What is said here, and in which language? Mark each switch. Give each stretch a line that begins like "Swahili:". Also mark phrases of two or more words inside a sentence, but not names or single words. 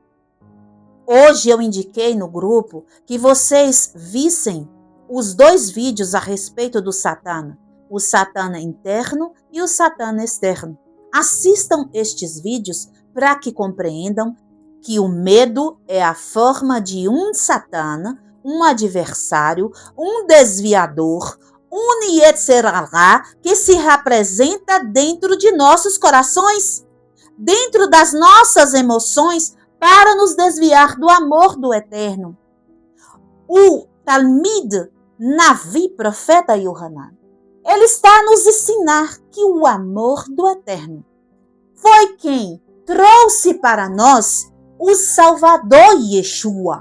Portuguese: Hoje eu indiquei no grupo que vocês vissem os 2 vídeos a respeito do Satã, o Satã interno e o Satã externo. Assistam estes vídeos para que compreendam que o medo é a forma de um Satã, um adversário, um desviador, um
Hebrew: יצר הרע
Portuguese: que se representa dentro de nossos corações, dentro das nossas emoções, para nos desviar do amor do Eterno. O
Hebrew: תלמיד נביא,
Portuguese: profeta Yohanan, ele está a nos ensinar que o amor do Eterno foi quem trouxe para nós o Salvador Yeshua.